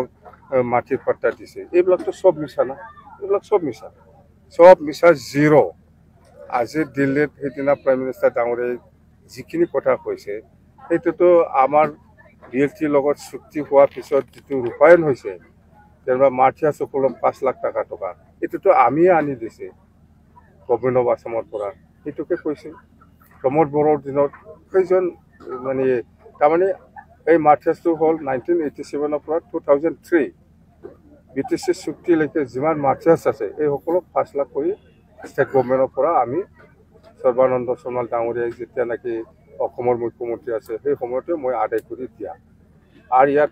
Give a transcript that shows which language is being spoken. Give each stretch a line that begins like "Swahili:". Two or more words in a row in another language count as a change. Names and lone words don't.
Assamese: মাটিৰ পট্টা দিছে এইবিলাকতো সব মিছা না এইবিলাক সব মিছা জিৰো আজি দিল্লীত সেইদিনা
English: prime minister
Assamese: ডাঙৰীয়াই যিখিনি কথা কৈছে সেইটোতো আমাৰ বিএলটিৰ লগত চুক্তি হোৱাৰ পিছত যেটো ৰূপায়ণ হৈছে যেনিবা মাঠিয়া সকলক 5 লাখ টকা এটোতো আমি আনি দিছে
English: Government of Assamৰ
Assamese: পৰা এটোকে কৈছে
Bodo: प्रमोद बर'र दिनाव खैजन माने तारमाने
Assamese: এই মাৰ্চাৰ্ছটো হ'ল 1987 পৰা 2003 BTC চুক্তিলৈকে যিমান মাৰ্চাৰ্ছ আছে এই সকলক 5 লাখ কৰি
English: state governmentৰ
Assamese: পৰা আমি সৰ্বানন্দ সোণোৱাল ডাঙৰীয়াই যেতিয়া নেকি অসমৰ মুখ্যমন্ত্ৰী আছে সেই সময়তে মই আদায় কৰি দিয়া আৰু ইয়াৰ